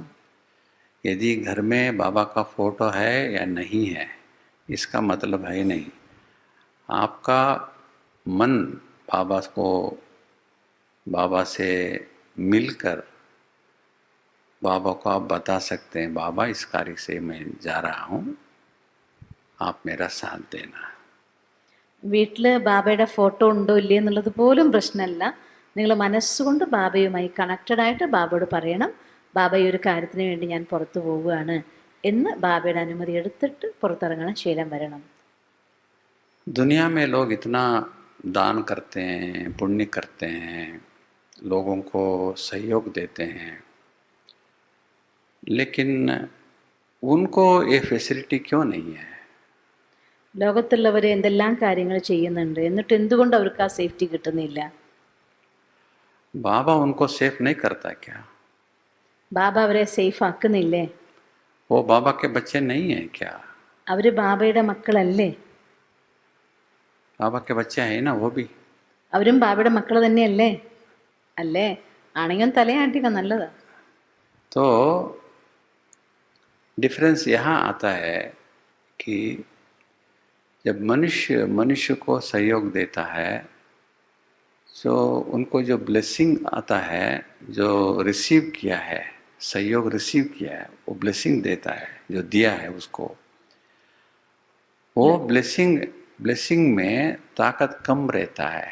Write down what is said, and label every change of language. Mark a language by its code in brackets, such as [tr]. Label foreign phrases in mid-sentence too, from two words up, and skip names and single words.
[hi] यदि घर में बाबा का फोटो है या नहीं है, इसका मतलब है नहीं. आपका मन बाबा से मिलकर बाबा को आप बता सकते हैं, बाबा इस कार्य से मैं जा रहा हूँ, आप मेरा साथ देना। [ml] വീട്ടിൽ ബാബയുടെ ഫോട്ടോ ഉണ്ടോ ഇല്ലേ എന്നുള്ളത് പോലും പ്രശ്നമല്ല. നിങ്ങൾ മനസ്സുകൊണ്ട് ബാബയുമായി കണക്റ്റഡ് ആയിട്ട് ബാബയോട് പറയണം, ബാബ ഈ ഒരു കാര്യത്തിന് വേണ്ടി ഞാൻ പുറത്തു പോവുകയാണ് എന്ന് ബാബയുടെ അനുമതി എടുത്തിട്ട് പുറത്തിറങ്ങണം, ശീലം വരണം. [hi] दुनिया में लोग इतना दान करते हैं, पुण्य करते हैं, लोगों को सहयोग देते हैं, लेकिन उनको ये फैसिलिटी क्यों नहीं है? [ml] ലോകത്തുള്ളവർ എന്തെല്ലാം കാര്യങ്ങൾ ചെയ്യുന്നുണ്ട്, എന്നിട്ട് എന്തുകൊണ്ട് അവർക്ക് ആ സേഫ്റ്റി കിട്ടുന്നില്ല? [hi] बाबा उनको सेफ नहीं करता क्या? [ml] ബാബ അവരെ സേഫ് ആക്കുന്നില്ലേ? [hi] वो बाबा के बच्चे नहीं हैं क्या? [ml] അവർ ബാബയുടെ മക്കളല്ലേ? [hi] बाबा के बच्चे हैं ना वो भी. [ml] അവരും ബാബയുടെ മക്കൾ തന്നെയല്ലേ? അല്ലേ? ആണെങ്കിൽ തലയാട്ടിക്ക, നല്ലതാ. [hi] तो डिफरेंस यहाँ आता है कि जब मनुष्य मनुष्य को सहयोग देता है, तो उनको जो ब्लेसिंग आता है, जो रिसीव किया है, सहयोग रिसीव किया है, वो ब्लेसिंग देता है, जो दिया है उसको, वो ब्लेसिंग में ताकत कम रहता है.